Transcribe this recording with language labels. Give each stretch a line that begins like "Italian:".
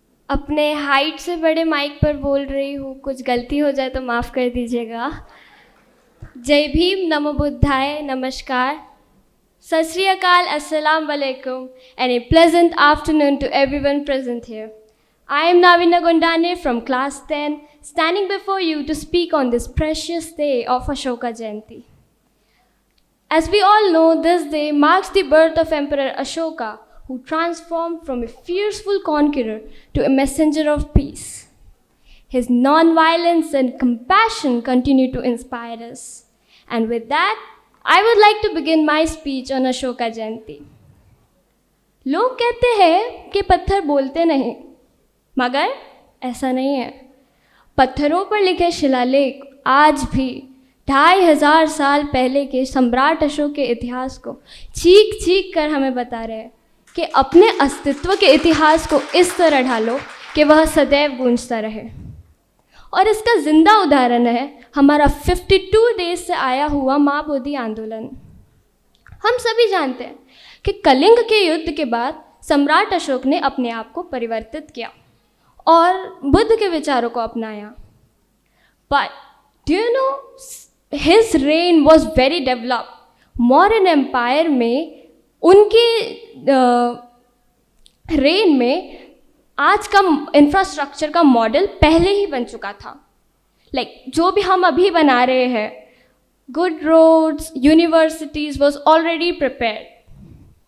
Hindi: अपने हाइट से बड़े माइक पर बोल रही हूँ, कुछ गलती हो जाए तो माफ़ कर दीजिएगा। जय भीम, नमो बुद्धाय, नमस्कार, सत श्री अकाल, अस्सलाम वालेकुम,
English: and a pleasant afternoon to everyone present here. I am Navina Gondane from class 10, standing before you to speak on this precious day of Ashoka Jayanti. As we all know, this day marks the birth of Emperor Ashoka, who transformed from a fearful conqueror to a messenger of peace. His non-violence and compassion continue to inspire us. And with that, I would like to begin my speech on Ashoka Jayanti.
Hindi: लोग कहते हैं कि पत्थर बोलते नहीं, मगर ऐसा नहीं है। पत्थरों पर लिखे शिलालेख आज भी 2500 साल पहले के सम्राट अशोक के इतिहास को चीख चीख कर हमें बता रहे हैं कि अपने अस्तित्व के इतिहास को इस तरह ढालो कि वह सदैव गूंजता रहे। और इसका जिंदा उदाहरण है हमारा 52 डेज से आया हुआ माँ बोधी आंदोलन। हम सभी जानते हैं कि कलिंग के युद्ध के बाद सम्राट अशोक ने अपने आप को परिवर्तित किया और बुद्ध के विचारों को अपनाया।
English: But do you know, his reign was very developed.
Hindi: Maurya empire में उनके रेन में आज का इंफ्रास्ट्रक्चर का मॉडल पहले ही बन चुका था। जो भी हम अभी बना रहे हैं,
English: Good roads, universities was already prepared.